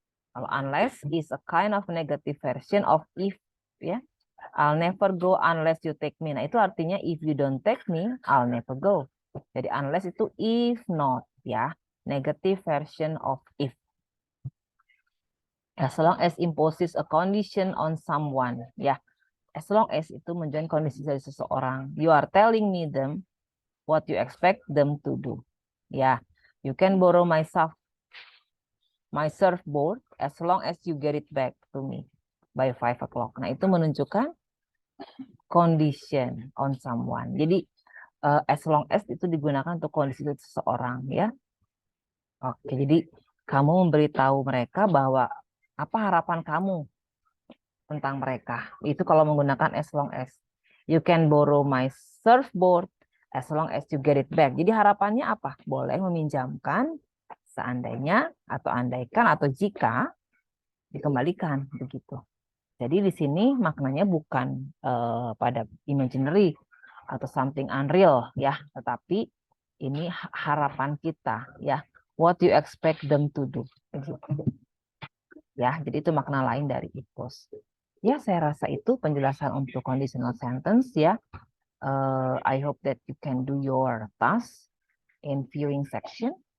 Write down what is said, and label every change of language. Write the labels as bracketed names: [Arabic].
[Indonesian] Kalau [English] unless is a kind of negative version of if ya. I'll never go unless you take me. [Indonesian] Nah, itu artinya [English] if you don't take me, I'll never go. [Indonesian] Jadi unless itu if not ya, [English] negative version of if. As long as imposes a condition on someone ya. [Indonesian] As long as itu menjadi kondisi dari seseorang. [English] You are telling me them what you expect them to do. Ya, you can borrow my surfboard as long as you get it back to me by 5 o'clock. [Indonesian] Nah, itu menunjukkan [English] condition on someone. [Indonesian] Jadi as long as itu digunakan untuk kondisi seseorang ya. Oke, jadi kamu memberitahu mereka bahwa apa harapan kamu tentang mereka. Itu kalau menggunakan as long as. [English] You can borrow my surfboard as long as you get it back. [Indonesian] Jadi harapannya apa? Boleh meminjamkan seandainya atau andaikan atau jika dikembalikan begitu. Jadi di sini maknanya bukan pada imaginary atau [English] something unreal [Indonesian] ya, tetapi ini harapan kita ya. [English] What you expect them to do. [Indonesian] Begitu. Ya, jadi itu makna lain dari [English] it was. [Indonesian] Ya, saya rasa itu penjelasan untuk conditional sentence ya. [English] I hope that you can do your task in viewing section.